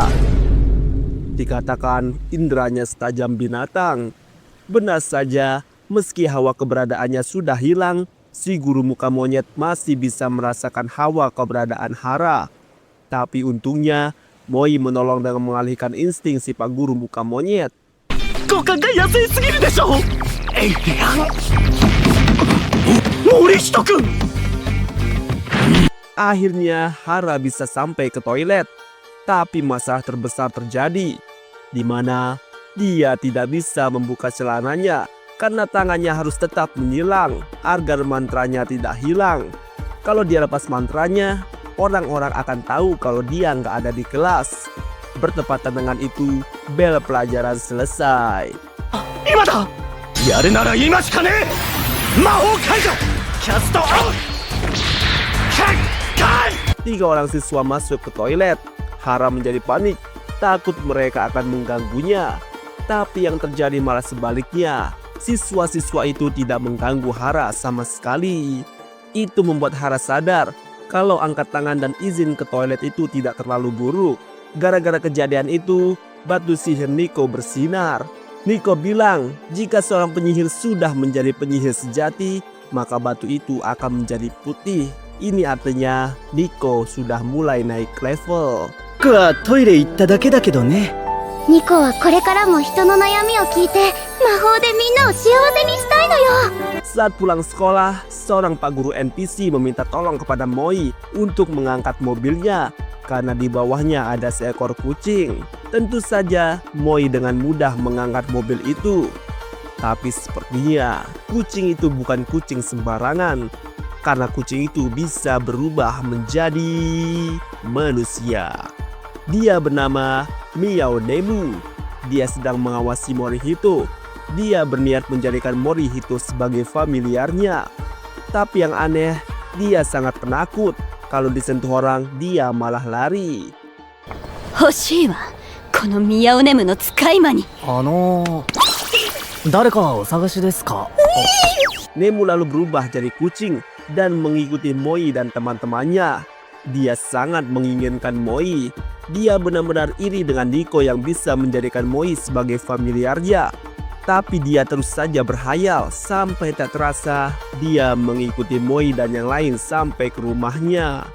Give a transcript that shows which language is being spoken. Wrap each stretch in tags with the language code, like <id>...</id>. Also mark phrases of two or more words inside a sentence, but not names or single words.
<id>Dikatakan inderanya setajam binatang. Benar saja, meski hawa keberadaannya sudah hilang, si guru muka monyet masih bisa merasakan hawa keberadaan Hara. Tapi untungnya, Moi menolong dengan mengalihkan insting si pak guru muka monyet.</id> <ja>五感が安いすぎるでしょエイリアン森下くん</ja> <id>Akhirnya Hara bisa sampai ke toilet. Tapi masalah terbesar terjadi, di mana dia tidak bisa membuka celananya karena tangannya harus tetap menyilang agar mantranya tidak hilang. Kalau dia lepas mantranya, orang-orang akan tahu kalau dia nggak ada di kelas. Bertepatan dengan itu, bel pelajaran selesai.</id> <ja>今だやるなら今しかねえ魔法解除キャストアウト結界</ja> <id>Tiga orang siswa masuk ke toilet. Hara menjadi panik, takut mereka akan mengganggunya. Tapi yang terjadi malah sebaliknya. Siswa-siswa itu tidak mengganggu Hara sama sekali. Itu membuat Hara sadar kalau angkat tangan dan izin ke toilet itu tidak terlalu buruk. Gara-gara kejadian itu, batu sihir Nico bersinar. Nico bilang jika seorang penyihir sudah menjadi penyihir sejati, maka batu itu akan menjadi putih. Ini artinya Nico sudah mulai naik level.</id> <ja>僕はトイレ行っただけだけどねニコはこれからも人の悩みを聞いて魔法でみんなを幸せにしたいのよ。</ja> <id>Saat pulang sekolah, seorang pak guru NPC meminta tolong kepada Moi untuk mengangkat mobilnya karena di bawahnya ada seekor kucing. Tentu saja Moi dengan mudah mengangkat mobil itu. Tapi sepertinya kucing itu bukan kucing sembarangan, karena kucing itu bisa berubah menjadi manusia. Dia bernama Miao Nemu. Dia sedang mengawasi Morihito. Dia berniat menjadikan Morihito sebagai familiarnya. Tapi yang aneh, dia sangat penakut. Kalau disentuh orang, dia malah lari.</id> <ja>欲しいわ、このミヤオネムの使い魔に。誰かお探しですか</ja> <id>Nemu lalu berubah jadi kucing dan mengikuti Moi dan teman-temannya. Dia sangat menginginkan Moi. Dia benar-benar iri dengan Nico yang bisa menjadikan Moi sebagai familiarnya. Tapi dia terus saja berhayal sampai tak terasa dia mengikuti Moi dan yang lain sampai ke rumahnya.</id>